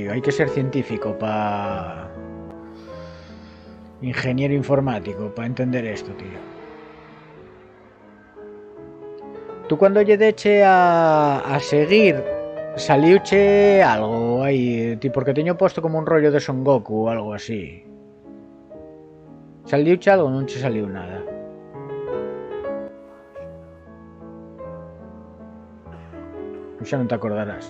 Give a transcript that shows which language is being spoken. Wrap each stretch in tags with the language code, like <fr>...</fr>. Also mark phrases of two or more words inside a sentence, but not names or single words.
<es>Hay que ser científico para... Ingeniero informático para entender esto, tío. Tú cuando</es> <gl>lle deche a seguir, saliuche algo aí, tipo, porque teño posto como un rollo de Son Goku ou algo así. Saliuche algo, non che saliu nada. Xa non te acordarás.</gl>